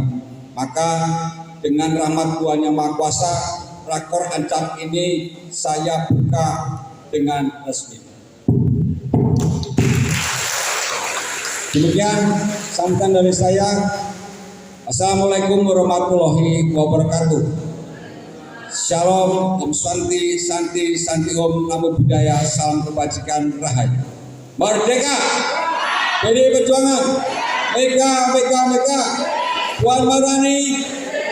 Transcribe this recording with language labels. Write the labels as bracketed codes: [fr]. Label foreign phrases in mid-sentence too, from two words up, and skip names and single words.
[id] Maka dengan rahmat Tuhan Yang Maha Kuasa, rakor ancam ini saya buka dengan resmi. Demikian sambutan dari saya. [ar] Assalamualaikum warahmatullahi wabarakatuh. [id] Shalom, [sa] Om Santi, Santi, Santi Om, [id] Namo Buddhaya, salam kebajikan, rahayu. Merdeka! PDI Perjuangan! Mega, Mega, Mega! Puan Maharani!